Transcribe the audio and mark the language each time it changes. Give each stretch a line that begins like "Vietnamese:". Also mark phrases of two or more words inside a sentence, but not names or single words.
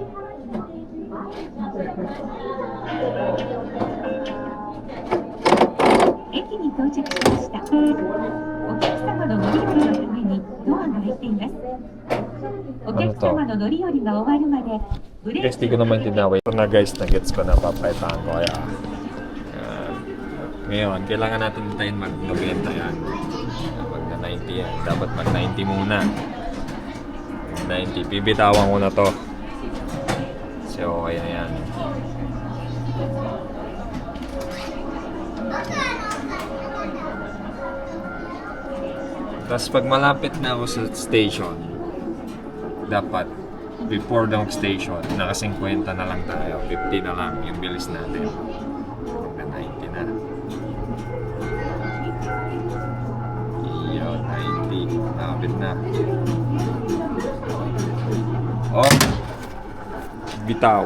Japanese: 駅に到着しました。お客様の乗り降りのためにドアが開いています。お客様の乗り降りが終わるまでブレー
Filipino: Guys, di ko naman tinaway. Ito na guys, na-gets ko na papaitaan ko. Kaya, ngayon, kailangan natin tayo mag-90 yan. Pag na 90 yan, dapat mag-90 muna. 90, bibitawan ko na to. So, okay na yan. Tapos pag malapit na ako sa station, dapat
English: before the station,
Filipino: naka 50 na lang tayo. 50 na lang yung bilis natin. Hanggang 90 na. Iyon, 90. Malapit na. Oh! Bitaw.